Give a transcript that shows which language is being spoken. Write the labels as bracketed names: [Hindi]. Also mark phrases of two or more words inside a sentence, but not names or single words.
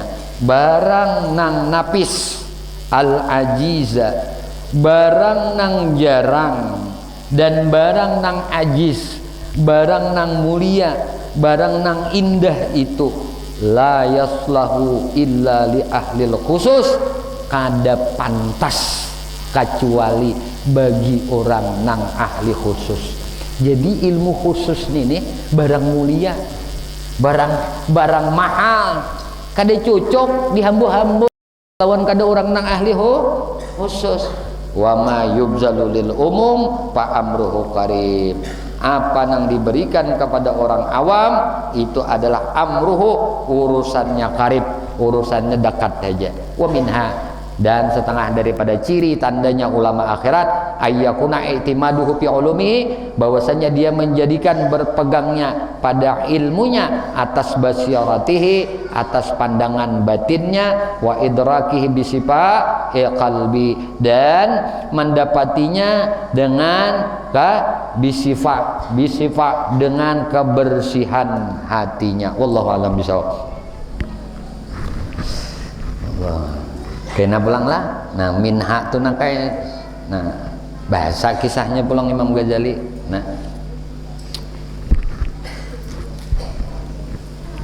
[Banjar] barang nang napis, [Arabic] العزيزة, [Banjar] barang nang jarang, dan barang nang ajiz, barang nang mulia, barang nang indah itu [Arabic] لا يصلح إلا لأهل الخصوص, [Banjar] kada pantas kecuali bagi orang nang ahli khusus. Jadi ilmu khusus ini barang mulia, barang mahal, kada cocok dihambu-hambu lawan kada orang nang ahli khusus. [Arabic] وما يبذل للعموم فأمره قريب. [Indonesian] Apa yang diberikan kepada orang awam itu adalah amruhu, urusannya qarib, urusannya dekat saja. [Arabic] ومنها, [Indonesian] dan setengah daripada ciri tandanya ulama akhirat [Arabic] أن يكون اعتماده في العلوم, [Indonesian] bahwasanya dia menjadikan berpegangnya pada ilmunya atas basiratihi, atas pandangan batinnya, [Arabic] وإدراكه بصفاء القلب, [Indonesian] dan mendapatinya dengan bisifa dengan kebersihan hatinya. [Arabic] والله أعلم بالصواب. [Banjar] Kena pulang lah. Minha tu bahasa kisahnya pulang Imam Ghazali.